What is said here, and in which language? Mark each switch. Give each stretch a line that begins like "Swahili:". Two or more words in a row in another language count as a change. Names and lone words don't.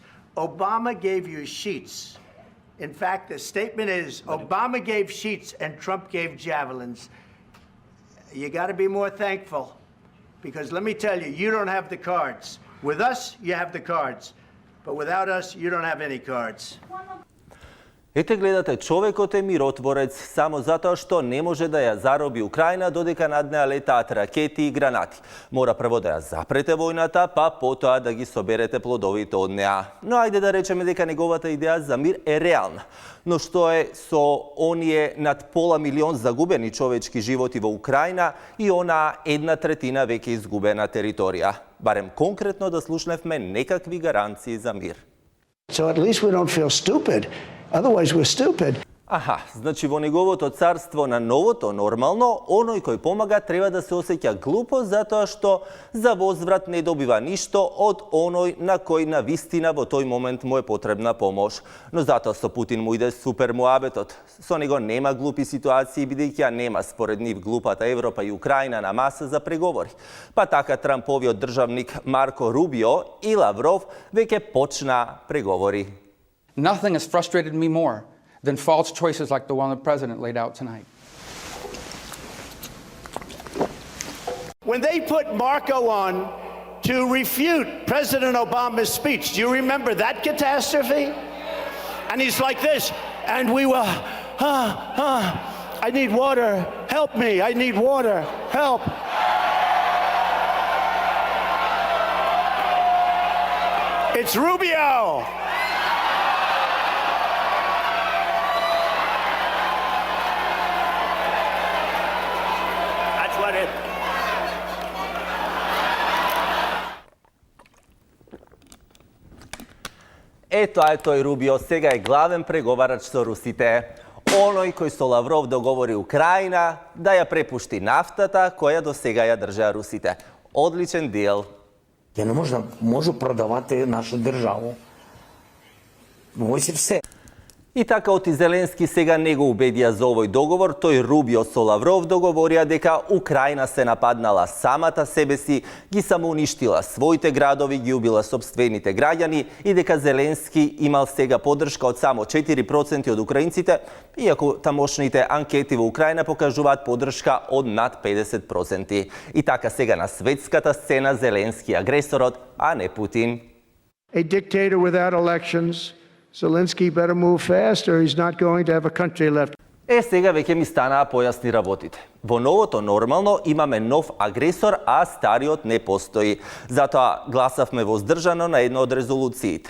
English: Obama gave you sheets. In fact, the statement is Obama gave sheets and Trump gave javelins. You got to be more thankful, because let me tell you, you don't have the cards. With us, you have the cards. But without us, you don't have any cards.
Macedonian: Ете гледате, човекот е миротворец само затоа што не може да ја зароби Украина додека над неа летаат ракети и гранати. Мора прво да ја запрете војната, па потоа да ги соберете плодовите од неа. Но ајде да речеме дека неговата идеја за мир е реална. Но што е со оние над пола милион загубени човечки животи во Украина и онаа 1/3 веќе изгубена територија? Барем конкретно да слушневме некакви гаранции за мир.
English: So at least we don't feel stupid. Otherwise, we're stupid.
Macedonian: Аха, значи во неговото царство на новото нормално, оној кој помага треба да се осеќа глупо затоа што за возврат не добива ништо од оној на кој на вистина во тој момент му е потребна помош. Но затоа со Путин му иде супер муабетот. Со него нема глупи ситуации, бидејќи ја нема според нив глупата Европа и Украина на маса за преговори. Па така Трамповиот државник Марко Рубио и Лавров веќе почна преговори.
English: Nothing has frustrated me more than false choices like the one the president laid out tonight. When they put Marco on to refute President Obama's speech, do you remember that catastrophe? And he's like this, and we were, I need water, help me, I need water, help. It's Rubio. That's what it.
Macedonian: Ето е тој Рубио, сега е главен преговарач со русите. Оној кој со Лавров договори Украина да ја препушти нафтата која до сега ја држеа русите. Одличен дел.
Ukrainian: Ја не можу продавати нашу државу. Мојси все.
Macedonian: И така оти Зеленски сега не го убедија за овој договор, тој Рубио со Лавров договорија дека Украина се нападнала самата себе си, ги самоуништила своите градови, ги убила сопствените граѓани и дека Зеленски имал сега поддршка од само 4% од украинците, иако тамошните анкети во Украина покажуваат поддршка од над 50%. И така сега на светската сцена Зеленски агресорот, а не Путин.
English: A dictator without elections. Zelensky better move fast or he's not going to have a country left.
Macedonian: Сега веќе ми станаа појасни работите. Во новото нормално имаме нов агресор, а стариот не постои. Затоа гласавме воздржано на една од резолуциите.